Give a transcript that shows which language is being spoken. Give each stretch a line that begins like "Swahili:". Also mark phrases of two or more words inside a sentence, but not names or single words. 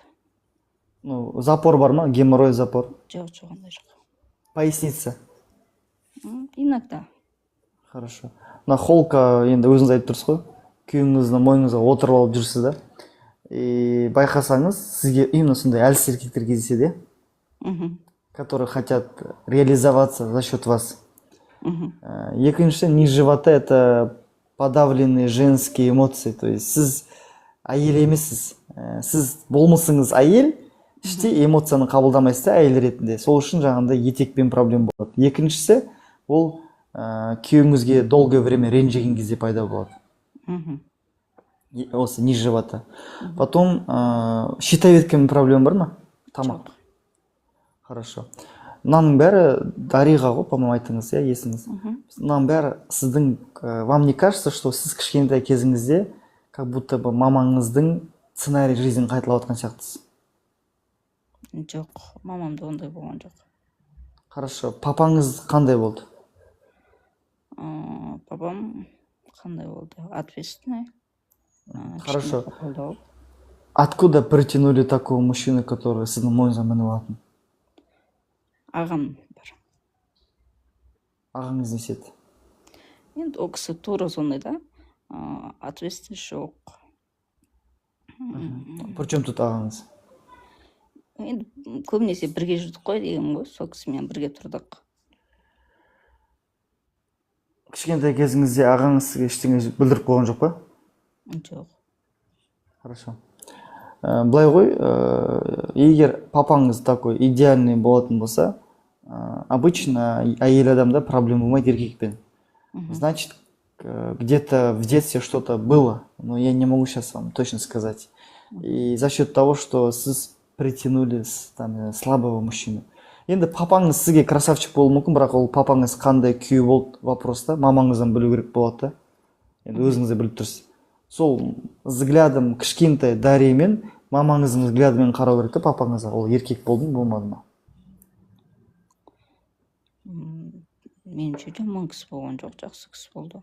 Kazakh: Ну, запор бар ма?
Russian: Геморрой, запор.
Kazakh: Жоқ, жоқ, ондай жоқ.
Russian: Поясница. Иногда. Хорошо.
Kazakh: Мына холка енді өзіңіз айтып тұрсыз ғой. Күйеуіңіздің мойныңызға отырып алып жүрсіз да. Байқасаңыз, сізге именно сондай әлсіз еркектер кездеседі,
Russian: которые хотят реализоваться за счет вас. Екіншіден, низ живота это подавленные женские эмоции. То есть
Kazakh: сіз әйел емессіз. Сіз болмысыңыз әйел, іште эмоцияны қабылдамайсыз да әйел ретінде. Сол үшін жаңағындай етекпен проблема болады. Екіншісі, ол күйеуіңізге
Russian: долгое время
Kazakh: ренжіген кезде пайда болады. Осы
Russian: низ живота.
Kazakh: Потом щитовидкамен проблема бар ма? Тамақ. Хорошо. Мынаның бәрі Дариға ғой, по-моему, айтыңыз, иә, есіңіз. Мынаның бәрі сіздің,
Russian: вам не кажется, что
Kazakh: сіз кішкентай кезіңізде
Russian: как будто бы
Kazakh: мамаңыздың сценарий жизнін қайталап отқан сияқтысыз? Жоқ, мамамда ондай болған жоқ. Хорошо. Папаңыз қандай болды? Папам қандай болды? Ответственный.
Russian: Хорошо.
Kazakh: Қолдау.
Russian: Откуда притянули такого мужчину, который
Kazakh: сіздің мойныңызға мініп алатын? Ағам бар. Ағаңыз не істеді? Енді ол кісі тура сондай да. Ответственность жоқ.
Russian: Причем тут ағаңыз?
Kazakh: Енді көбінесе бірге жүрдік қой деген ғой, сол кісімен бірге тұрдық. Кішкентай кезіңізде ағаңыз сізге ештеңе білдіріп қойған жоқ па? Жоқ.
Russian: Хорошо.
Kazakh: Былай ғой, егер папаңыз
Russian: такой идеальный
Kazakh: болатын болса, обычно әйел адамда проблема болмайды еркекпен.
Russian: Значит, где-то в детстве что-то было, но я не могу сейчас вам точно сказать. И за счет того, что сіз притянули слабого мужчину.
Kazakh: Енді папаңыз сізге красавчик болуы мүмкін, бірақ ол папаңыз қандай күйі болды вопроста, мамаңыздан білу керек болады да. Енді өзіңіз де біліп тұрсыз. Сол взглядом кішкентай Дариямен мамаңыздың взглядымен қарау керек та папаңызға, ол еркек болды ма, болмады ма? Меніңше жаман кісі болған жоқ, жақсы кісі болды.